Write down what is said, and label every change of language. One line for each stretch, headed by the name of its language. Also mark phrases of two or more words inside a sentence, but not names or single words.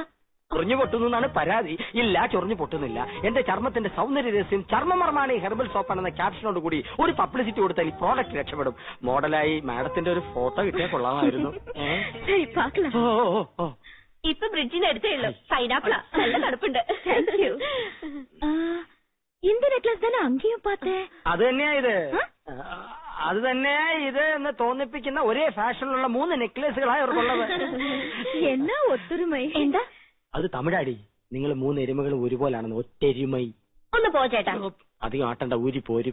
Malayalam: ചൊറിഞ്ഞു പൊട്ടുന്നാണ് പരാതി. ഇല്ല, ചൊറിഞ്ഞു പൊട്ടുന്നില്ല. എന്റെ ചർമ്മത്തിന്റെ സൗന്ദര്യ രഹസ്യം ചർമ്മമർമാണ് ഈ ഹെർബൽ സോപ്പാണെന്ന ക്യാപ്ഷനോട് കൂടി ഒരു പബ്ലിസിറ്റി കൊടുത്താൽ ഈ പ്രോഡക്റ്റ് രക്ഷപ്പെടും. മോഡലായി മാഡത്തിന്റെ ഒരു ഫോട്ടോ കിട്ടിയാൽ കൊള്ളാമായിരുന്നു. ശരി, പാക്കലാം. ഇപ്പൊ ബ്രിഡ്ജിന് അടുത്തേ ഉള്ളൂ. പൈനാപ്പിളാ, നല്ല തണുപ്പുണ്ട്.
Tamil: இந்த நெக்லஸ் தானே அங்கேயும் பார்த்தேன்.
Malayalam: അത് തന്നെയാ ഇത്. അത് തന്നെയാ ഇത് എന്ന് തോന്നിപ്പിക്കുന്ന ഒരേ ഫാഷനിലുള്ള 3 നെക്ലേസുകളായി അവർക്കുള്ളത്. എന്നാ ഒത്തൊരുമൈ. എന്താ? അത് തമിഴാടി. നിങ്ങൾ 3 എരുമകളും ഒരുപോലാണെന്ന്. ഒറ്റെരുമൈ. ഒന്ന് പോ ചേട്ടാ. അധികം ആട്ടണ്ട, ഊരി പോരും.